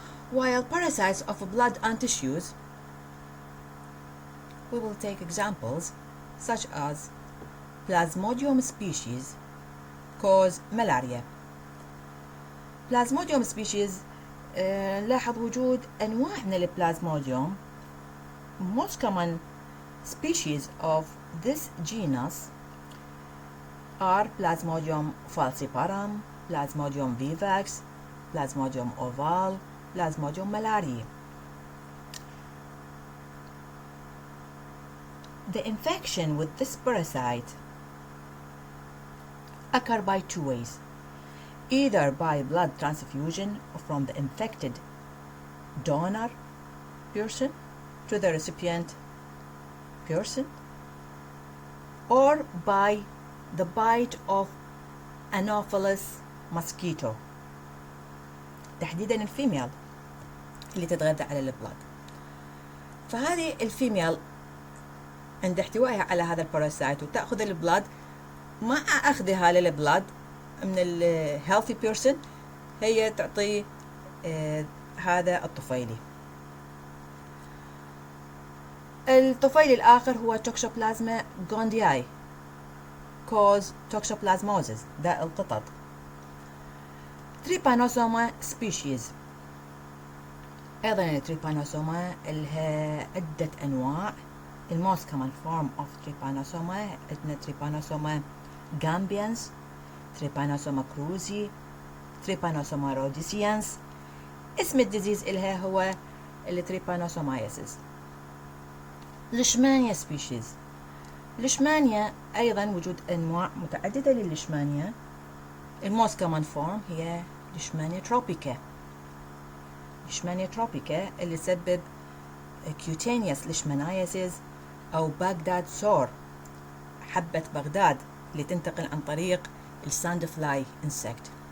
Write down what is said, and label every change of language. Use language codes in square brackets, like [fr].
[en] While parasites of blood and tissues, we will take examples such as Plasmodium species, cause malaria. [ar] Plasmodium species لاحظ وجود أنواع من البلازموديوم. [en] Most common species of this genus are Plasmodium falciparum, Plasmodium vivax, Plasmodium ovale, Plasmodium malariae. The infection with this parasite occur by two ways, either by blood transfusion from the infected donor person to the recipient person, or by the bite of Anopheles mosquito، [ar] تحديدا الفيميل اللي تتغذى على البلاد. فهذه الفيميل عند احتوائها على هذا الباراسايت وتأخذ البلاد، مع أخذها للبلاد من الهيلثي بيرسون هي تعطي هذا الطفيلي. الطفيلي الآخر هو توكسوبلازما جوندياي، [en] cause toxoplasmosis، [ar] داء القطط. تريبانوسوما سبيشيز، أيضا التريبانوسوما لها عدة أنواع. [en] The most common form of trypanosoma [ar] عندنا [en] trypanosoma gambians، trypanosoma cruzi، trypanosoma rhodesians. [ar] اسم الديزيز إلها هو التريبانوسومايسيس. ليشمانيا سبيشيز، ليشمانيا أيضا وجود أنواع متعددة للليشمانيا. [en] The most common form [ar] هي [en] Leishmania tropica. [ar] ليشمانيا تروبيكا اللي تسبب cutaneous leishmaniasis أو بغداد سور، حبة بغداد اللي تنتقل عن طريق الساند فلاي insect.